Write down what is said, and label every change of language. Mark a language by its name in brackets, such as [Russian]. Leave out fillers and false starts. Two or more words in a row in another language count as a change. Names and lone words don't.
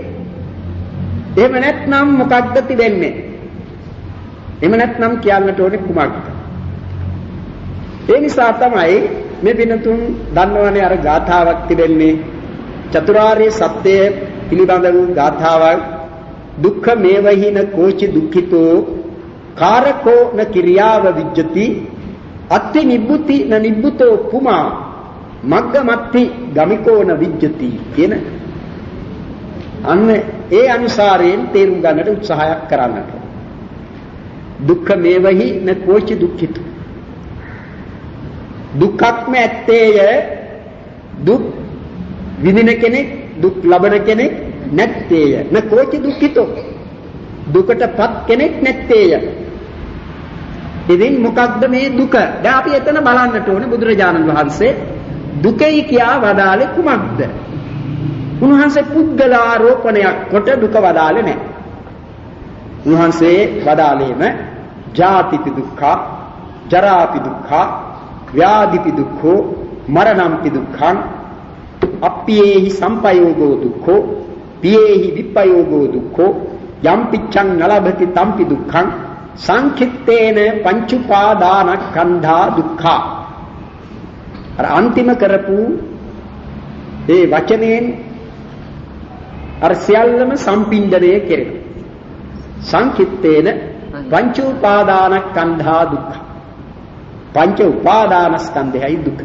[Sinhala] එහෙම නැත්නම් මොකක්ද තිබෙන්නේ? එහෙම නැත්නම් කියන්නට ඕනේ කුමක්ද? ඒ නිසා තමයි මේ පිනතුන් දන්නවනේ අර ගාථාවක් තිබෙන්නේ චතුරාර්ය සත්‍ය පිළිබඳ වූ ගාථාවක්. [Pali] දුක්ඛ මේවහින කෝචි දුක්ඛිතෝ කාරකෝ න කිරියාව විජ්ජති අත්ති නිබ්බුති න නිබ්බුතෝ පුමා මග්ගමත්ති ගමිකෝ න විජ්ජති [Sinhala] කියන අන්න ඒ අනුසාරයෙන් තේරුම් ගන්නට උත්සාහයක් කරන්නට. [Pali] දුක්ඛ මේවහි න කෝචි දුක්ඛිතෝ, [Sinhala] දුක්ඛක්ම ඇත්තේය. දුක් විඳින කෙනෙක්, දුක් ලබන කෙනෙක් නැත්තේය. [Pali] න කෝචි දුක්ඛිතෝ, [Sinhala] දුකටපත් කෙනෙක් නැත්තේය. ඉතින් මොකක්ද මේ දුක? දැන් අපි එතන බලන්නට ඕනේ බුදුරජාණන් වහන්සේ දුකයි කියා වදාළේ කුමක්ද? උන්වහන්සේ පුද්ගලාරෝපණයක් කොට දුක වදාළේ නැහැ. උන්වහන්සේ වදාළේම [Pali] ජාතිපි දුක්ඛ, ජරාපි දුක්ඛ, ව්‍යාධිපි දුක්ඛෝ, මරණම්පි දුක්ඛං, අප්පියේහි සම්පයෝගෝ දුක්ඛෝ, පියේහි විප්පයෝගෝ දුක්ඛෝ, යම් පිච්ඡං නලභති තම්පි දුක්ඛං, සංඛිත්තේන පංච උපාදානස්කන්ධා දුක්ඛා. [Sinhala] අර අන්තිම කරපු ඒ වචනයෙන් අර සියල්ලම සම්පින්දණය කෙරෙන. [Pali] සංකිට්ඨේන පංච උපාදානස්කන්ධා දුක්ඛ. [Sinhala] පංච උපාදානස්කන්ධයයි දුක.